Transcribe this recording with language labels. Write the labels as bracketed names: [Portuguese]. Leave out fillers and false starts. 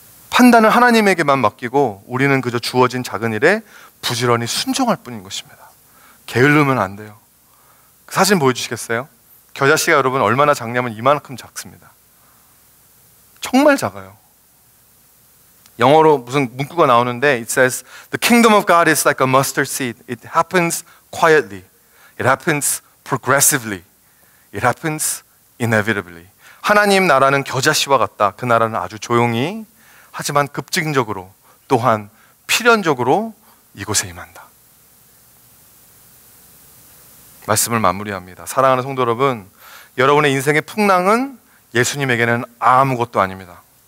[Korean] 판단을 하나님에게만 맡기고 우리는 그저 주어진 작은 일에 부지런히 순종할 뿐인 것입니다. 게으르면 안 돼요. 그 사진 보여주시겠어요? 겨자씨가 여러분 얼마나 작냐면 이만큼 작습니다. 정말 작아요. 영어로 무슨 문구가 나오는데 [English] it says the kingdom of God is like a mustard seed. It happens quietly. It happens progressively. It happens inevitably. [Korean] 하나님 나라는 겨자씨와 같다. 그 나라는 아주 조용히 하지만 급진적으로 또한 필연적으로 이곳에 임한다. 말씀을 마무리합니다. 사랑하는 성도 여러분, 여러분의 인생의 풍랑은 예수님에게는 아무것도 아닙니다.